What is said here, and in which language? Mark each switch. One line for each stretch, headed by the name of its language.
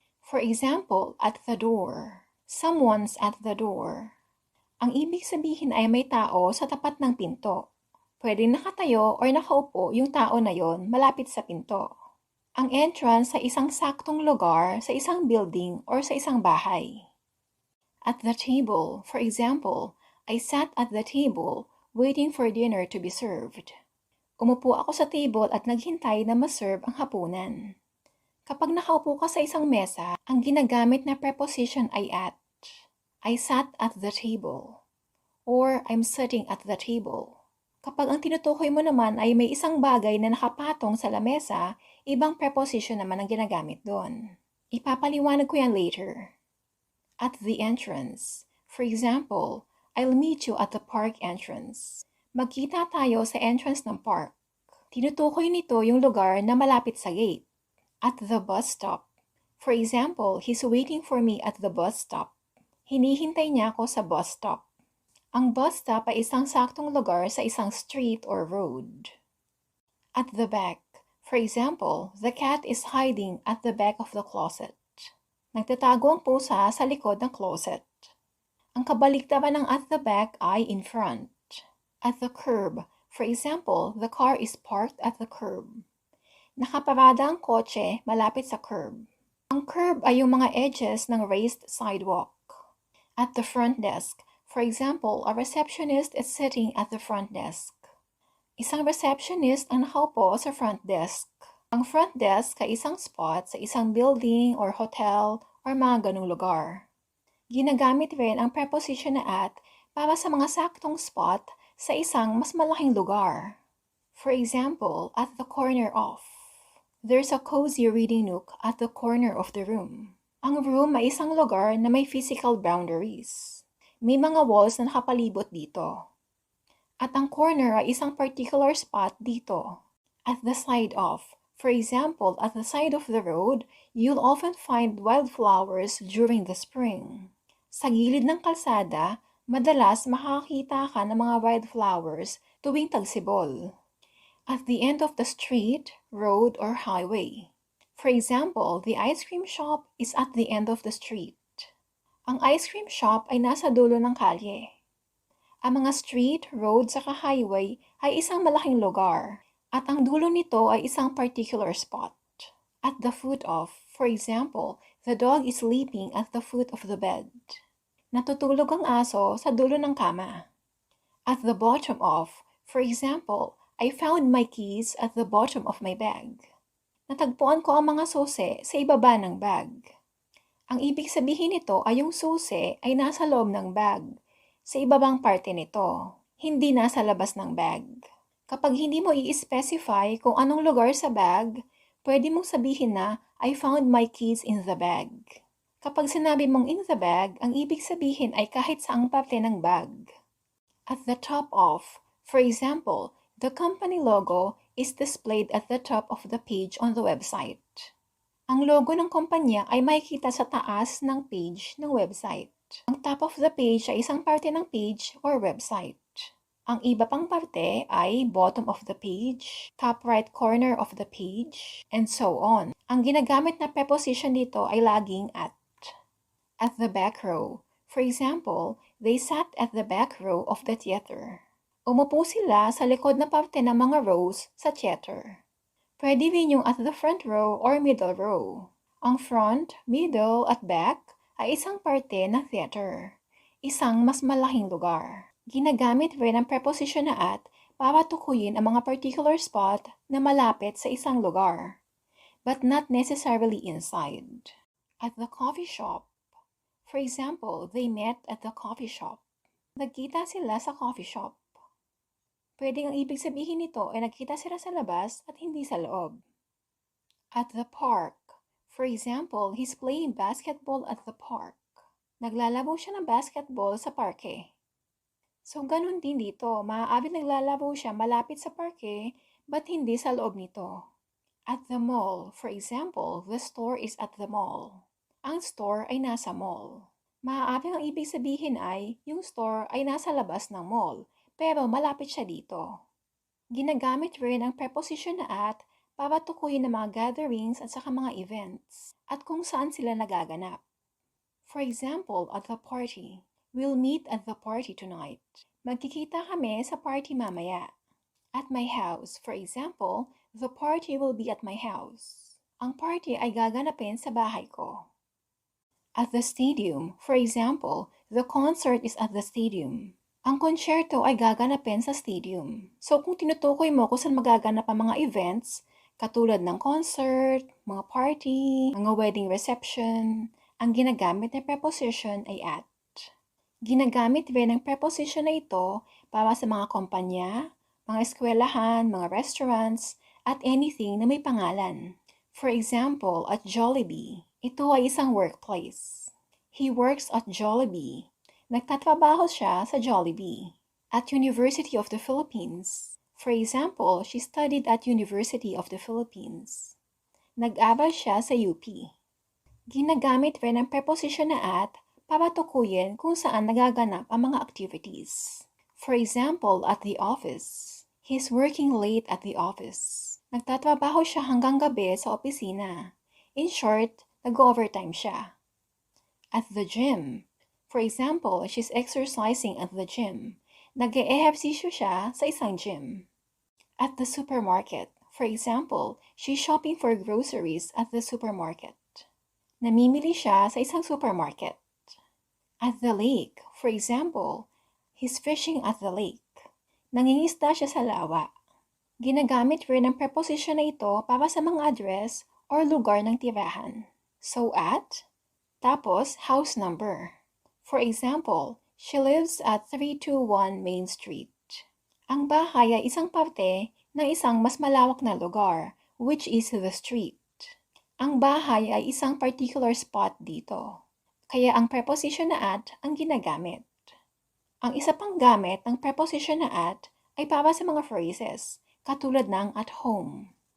English: For example, at the door. Someone's at the door.
Filipino: Ang ibig sabihin ay may tao sa tapat ng pinto. Pwedeng nakatayo or nakaupo yung tao na yon malapit sa pinto. Ang entrance sa isang saktong lugar sa isang building or sa isang bahay.
English: At the table, for example, I sat at the table waiting for dinner to be served.
Filipino: Umupo ako sa table at naghintay na ma-serve ang hapunan. Kapag nakaupo ka sa isang mesa, ang ginagamit na preposition ay at.
English: I sat at the table. Or I'm sitting at the table.
Filipino: Kapag ang tinutukoy mo naman ay may isang bagay na nakapatong sa lamesa, ibang preposition naman ang ginagamit doon. Ipapaliwanag ko yan later.
English: At the entrance. For example, I'll meet you at the park entrance.
Filipino: Magkita tayo sa entrance ng park. Tinutukoy nito yung lugar na malapit sa gate.
English: At the bus stop. For example, he's waiting for me at the bus stop.
Filipino: Hinihintay niya ako sa bus stop. Ang bus stop ay isang saktong lugar sa isang street or road.
English: At the back. For example, the cat is hiding at the back of the closet.
Filipino: Nagtatago ang pusa sa likod ng closet. Ang kabaliktaran ng at the back ay in front.
English: At the curb. For example, the car is parked at the curb.
Filipino: Nakaparada ang kotse malapit sa curb. Ang curb ay yung mga edges ng raised sidewalk.
English: At the front desk. For example, a receptionist is sitting at the front desk.
Filipino: Isang receptionist ang nakaupo sa front desk. Ang front desk ay isang spot sa isang building or hotel or mga ganung lugar. Ginagamit rin ang preposition na at para sa mga saktong spot sa isang mas malaking lugar.
English: For example, at the corner of. There's a cozy reading nook at the corner of the room.
Filipino: Ang room ay isang lugar na may physical boundaries. May mga walls na nakapalibot dito. At ang corner ay isang particular spot dito.
English: At the side of. For example, at the side of the road, you'll often find wildflowers during the spring.
Filipino: Sa gilid ng kalsada, madalas makakita ka ng mga wildflowers tuwing tagsibol.
English: At the end of the street, road, or highway. For example, the ice cream shop is at the end of the street.
Filipino: Ang ice cream shop ay nasa dulo ng kalye. Ang mga street, road, saka highway ay isang malaking lugar, at ang dulo nito ay isang particular spot.
English: At the foot of, for example, the dog is sleeping at the foot of the bed.
Filipino: Natutulog ang aso sa dulo ng kama.
English: At the bottom of, for example, I found my keys at the bottom of my bag.
Filipino: Natagpuan ko ang mga susi sa ibaba ng bag. Ang ibig sabihin nito ay yung susi ay nasa loob ng bag, sa ibabang parte nito, hindi nasa labas ng bag. Kapag hindi mo i-specify kung anong lugar sa bag, pwede mong sabihin na,
English: I found my keys in the bag.
Filipino: Kapag sinabi mong in the bag, ang ibig sabihin ay kahit saang parte ng bag.
English: At the top of, for example, the company logo is displayed at the top of the page on the website.
Filipino: Ang logo ng kumpanya ay makikita sa taas ng page ng website. Ang top of the page ay isang parte ng page or website. Ang iba pang parte ay bottom of the page, top right corner of the page, and so on. Ang ginagamit na preposition dito ay laging at.
English: At the back row. For example, they sat at the back row of the theater.
Filipino: Umupo sila sa likod na parte ng mga rows sa theater. Pwede rin yung at the front row or middle row. Ang front, middle, at back ay isang parte ng theater. Isang mas malaking lugar. Ginagamit rin ang preposition na at para tukuyin ang mga particular spot na malapit sa isang lugar,
English: but not necessarily inside. At the coffee shop. For example, they met at the coffee shop.
Filipino: Nagkita sila sa coffee shop. Pwedeng ang ibig sabihin nito ay nagkita sila sa labas at hindi sa loob.
English: At the park. For example, he's playing basketball at the park.
Filipino: Naglalaro siya ng basketball sa parke. So, ganun din dito. Maaaring naglalaro siya malapit sa parke, but hindi sa loob nito.
English: At the mall. For example, the store is at the mall.
Filipino: Ang store ay nasa mall. Maaaring ang ibig sabihin ay, yung store ay nasa labas ng mall, pero malapit siya dito. Ginagamit rin ang preposition na at para tukuyin ng mga gatherings at saka mga events, at kung saan sila nagaganap.
English: For example, at the party. We'll meet at the party tonight.
Filipino: Magkikita kami sa party mamaya.
English: At my house. For example, the party will be at my house.
Filipino: Ang party ay gaganapin sa bahay ko.
English: At the stadium. For example, the concert is at the stadium.
Filipino: Ang konsyerto ay gaganapin sa stadium. So kung tinutukoy mo kung saan magaganap ang mga events, katulad ng concert, mga party, mga wedding reception, ang ginagamit na preposition ay at. Ginagamit rin ang preposition na ito para sa mga kumpanya, mga eskwelahan, mga restaurants, at anything na may pangalan.
English: For example, at Jollibee,
Filipino: ito ay isang
English: workplace. He works at Jollibee.
Filipino: Nagtatrabaho siya sa Jollibee.
English: At University of the Philippines. For example, she studied at University of the Philippines.
Filipino: Nag-aral siya sa UP. Ginagamit rin ang preposition na at para tukuyin kung saan nagaganap ang mga activities.
English: For example, at the office. He's working late at the office.
Filipino: Nagtatrabaho siya hanggang gabi sa opisina. In short, nag-overtime siya.
English: At the gym. For example, she's exercising at the gym.
Filipino: Nag-eehersisyo siya sa isang gym.
English: At the supermarket. For example, she's shopping for groceries at the supermarket.
Filipino: Namimili siya sa isang supermarket.
English: At the lake. For example, he's fishing at the lake.
Filipino: Nangingisda siya sa lawa. Ginagamit rin ang preposition na ito para sa mga address or lugar ng tirahan. So at, tapos house number.
English: For example, she lives at 321 Main Street.
Filipino: Ang bahay ay isang parte ng isang mas malawak na lugar,
English: which is the street.
Filipino: Ang bahay ay isang particular spot dito. Kaya ang preposition na at ang ginagamit. Ang isa pang gamit ng preposition na at ay para sa mga phrases, katulad ng at home.